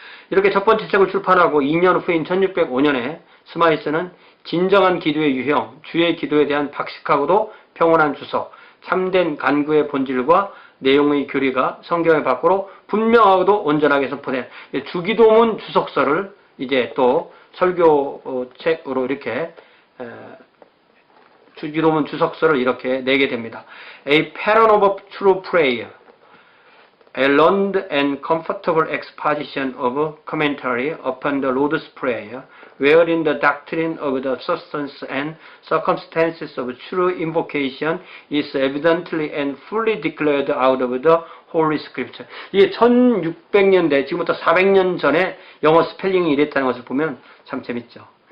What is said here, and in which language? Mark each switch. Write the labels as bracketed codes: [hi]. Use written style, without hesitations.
[ko] 이렇게 첫 번째 책을 출판하고 2년 후인 1605년에 스마이스는 진정한 기도의 유형, 주의 기도에 대한 박식하고도 평온한 주석, 참된 간구의 본질과 내용의 교리가 성경의 밖으로 분명하고도 온전하게 선포된 주기도문 주석서를 이제 또 설교책으로 이렇게 주기도문 주석서를 이렇게 내게 됩니다. [en] A pattern of true prayer, a learned and comfortable exposition of commentary upon the Lord's Prayer, wherein the doctrine of the substance and circumstances of true invocation is evidently and fully declared out of the Holy Scripture. [ko] 이게 1600년대, 지금부터 400년 전에 영어 스펠링이 이랬다는 것을 보면 참 재밌죠.